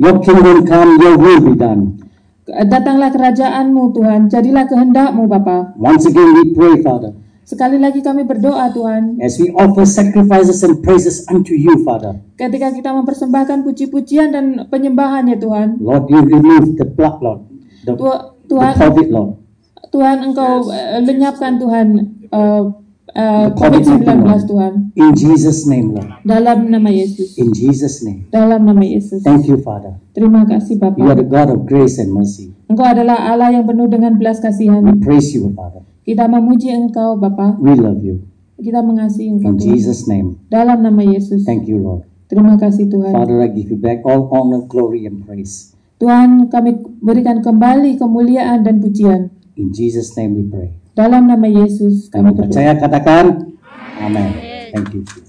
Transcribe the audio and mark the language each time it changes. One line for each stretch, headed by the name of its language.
English: Your kingdom come, your will be done.
Indonesian: Datanglah kerajaanmu Tuhan. Jadilah kehendakmu Bapa.
English: Once again, we pray, Father,
Indonesian: Sekali lagi kami berdoa Tuhan.
English: as we offer sacrifices and praises unto you, Father.
Indonesian: Ketika kita mempersembahkan puji-pujian dan penyembahan ya Tuhan.
English: Lord, you remove the plague, Lord. The
Indonesian: Tuhan,
English: COVID, Lord.
Indonesian: Tuhan engkau lenyapkan Tuhan
English: COVID-19,
Indonesian: COVID-19
English: Lord.
Indonesian: Tuhan.
English: In Jesus' name, Lord.
Indonesian: Dalam nama Yesus.
English: In Jesus' name.
Indonesian: Dalam nama Yesus.
English: Thank you, Father.
Indonesian: Terima kasih Bapa.
English: You are the God of grace and mercy.
Indonesian: Engkau adalah Allah yang penuh dengan belas kasihan.
English: We praise you, Father.
Indonesian: Kita memuji Engkau Bapa.
English: We love you.
Indonesian: Kita mengasihi Engkau
English: In
Indonesian: Tuhan.
English: Jesus' name.
Indonesian: Dalam nama Yesus.
English: Thank you, Lord.
Indonesian: Terima kasih Tuhan.
English: Father, I give you back all honor, glory, and praise.
Indonesian: Tuhan, kami berikan kembali kemuliaan dan pujian.
English: In Jesus' name we pray.
Indonesian: Dalam nama Yesus kami Kami berdoa. percaya, katakan amin.
English: Thank you.